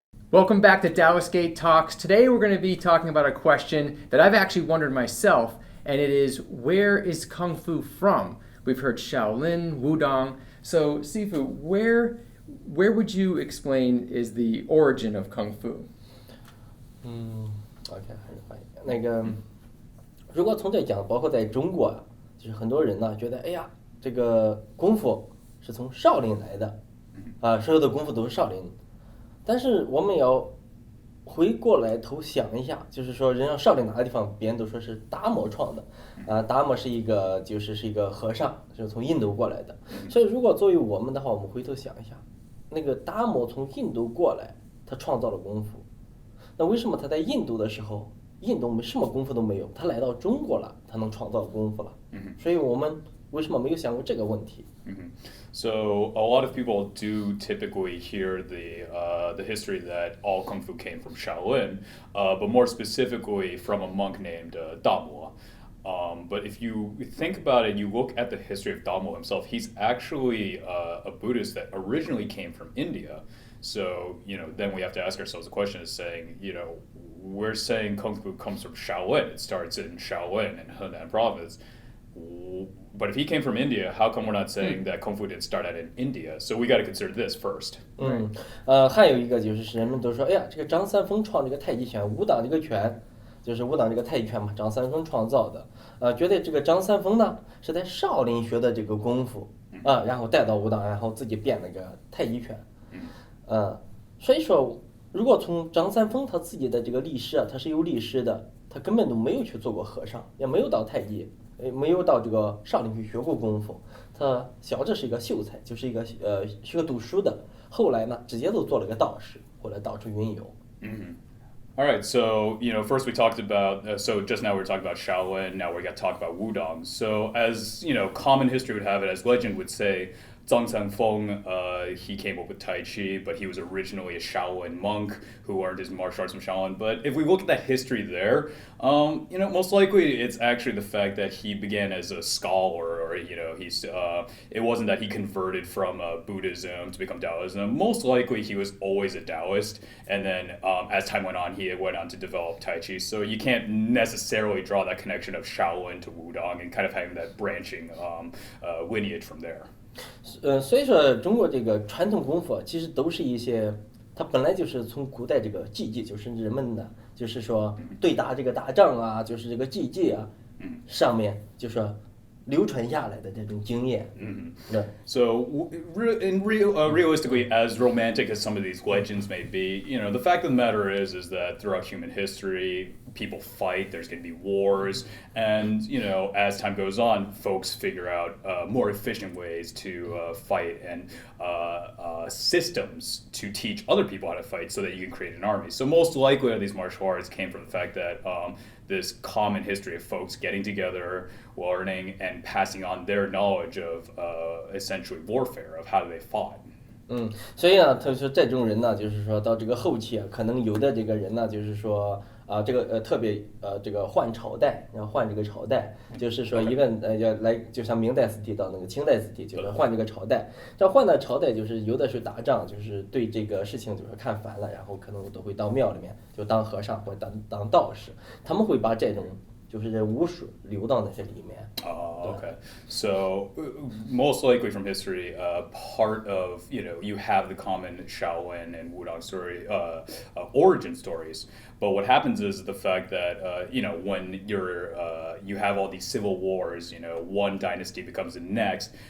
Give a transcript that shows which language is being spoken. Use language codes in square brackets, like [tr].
[en] Welcome back to Daoist Gate Talks. Today we're going to be talking about a question that I've actually wondered myself, and it is, where is Kung Fu from? We've heard Shaolin, Wudang. So, Sifu, where would you explain is the origin of Kung Fu? [zh] OK， 还是翻译。如果从这讲，包括在中国，就是很多人呢觉得，哎呀，这个功夫是从少林来的，所有的功夫都是少林。但是我们要回过来头想一下，就是说，人家少林哪个地方，别人都说是达摩创的，达摩是一个和尚，是从印度过来的。所以如果作为我们的话，我们回头想一下，那个达摩从印度过来，他创造了功夫。那为什么他在印度的时候，印度什么功夫都没有，他来到中国了，他能创造功夫了？所以我们为什么没有想过这个问题？ [en] So a lot of people do typically hear the history that all kung fu came from Shaolin, but more specifically from a monk named Damo. But if you think about it, you look at the history of Damo himself, he's actually a Buddhist that originally came from India. So, then we have to ask ourselves the question is saying, we're saying Kung Fu comes from Shaolin. It starts in Shaolin in Henan province. But if he came from India, how come we're not saying that Kung Fu didn't start out in India? So we got to consider this first. [zh] 还有一个就是人们都说，哎呀，这个张三丰创这个太极拳，武当这个拳，就是武当这个太极拳嘛，张三丰创造的，觉得这个张三丰呢是在少林学的这个功夫，然后带到武当，然后自己变那个太极拳，所以说，如果从张三丰他自己的这个历史他是有历史的，他根本都没有去做过和尚，也没有到太极。没有到这个少林去学过功夫，他小着是一个秀才，就是一个学读书的。后来呢，直接都做了个道士，后来到处云游。 [en] All right, so first we talked about so just now we were talking about Shaolin. Now we got to talk about Wudang. So as common history would have it, as legend would say, Zhang Sanfeng, he came up with Tai Chi, but he was originally a Shaolin monk who learned his martial arts from Shaolin. But if we look at that history there, most likely it's actually the fact that he began as a scholar, or it wasn't that he converted from Buddhism to become Daoism. Most likely he was always a Daoist, and then as time went on, he went on to develop Tai Chi. So you can't necessarily draw that connection of Shaolin to Wudang and kind of having that branching lineage from there. [zh] 所以说中国这个传统功夫其实都是一些，它本来就是从古代这个技艺，就是人们的，就是说对打这个打仗啊，就是这个技艺啊，上面就是说流传下来的这种经验。对。 [en] So realistically, as romantic as some of these legends may be, the fact of the matter is that throughout human history, people fight. There's going to be wars, and as time goes on, folks figure out more efficient ways to fight and systems to teach other people how to fight, so that you can create an army. So most likely, these martial arts came from the fact that this common history of folks getting together, learning, and passing on their knowledge of essentially warfare, of how they fought. [zh] 所以呢，他说这种人呢，就是说到这个后期可能有的这个人呢，就是说这个特别这个换朝代，然后换这个朝代，就是说一个要来，就像明代时期到那个清代时期，就是换这个朝代。这换的朝代就是有的是打仗，就是对这个事情就是看烦了，然后可能都会到庙里面就当和尚或者当道士，他们会把这种就是武术流到那些里面。 [en] Okay. So most likely from history, part of you have the common Shaolin and Wudang story origin stories. But what happens is the fact that when you have all these civil wars, one dynasty becomes the next.